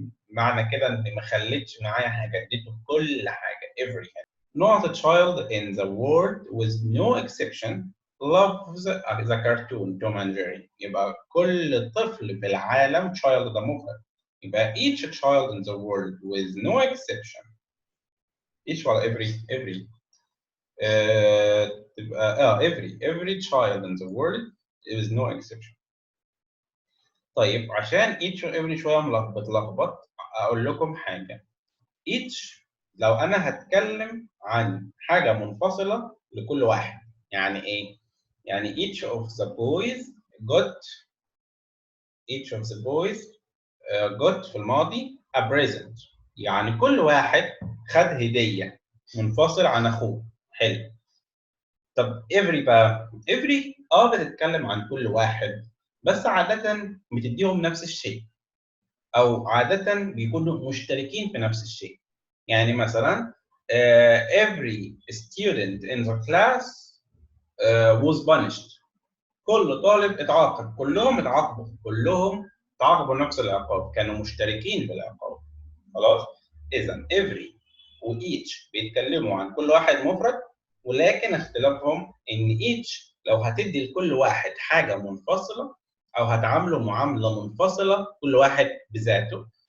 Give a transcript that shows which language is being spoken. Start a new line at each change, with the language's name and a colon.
Arabic: معنى كده اني ما خليتش معايا حاجه اديته كل حاجه every.
English: Not a child in the world with no exception loves the cartoon Tom and Jerry.
Arabic: يبقى كل طفل في العالم child ده مفرد.
English: يبقى each child in the world with no exception. each
Arabic: ولا
English: every. تبقى every child in the world is no exception.
Arabic: طيب عشان each و every شويه بتلخبط اقول لكم حاجه. each لو انا هتكلم عن حاجه منفصله لكل واحد، يعني ايه؟ يعني
English: each of the boys got
Arabic: في الماضي
English: a present،
Arabic: يعني كل واحد خد هديه منفصل عن اخوه. حلو. طب every بقى، every بتتكلم عن كل واحد، بس عاده بتديهم نفس الشيء، او عاده بيكونوا مشتركين في نفس الشيء. يعني مثلا
English: every student in the class was punished.
Arabic: كل طالب اتعاقب، كلهم اتعاقبوا نفس العقاب، كانوا مشتركين في العقاب. خلاص؟ اذا every و each بيتكلموا عن كل واحد مفرد، ولكن اختلافهم ان each لو هتدي لكل واحد حاجه منفصله او هتعامله معامله منفصله كل واحد بذاته.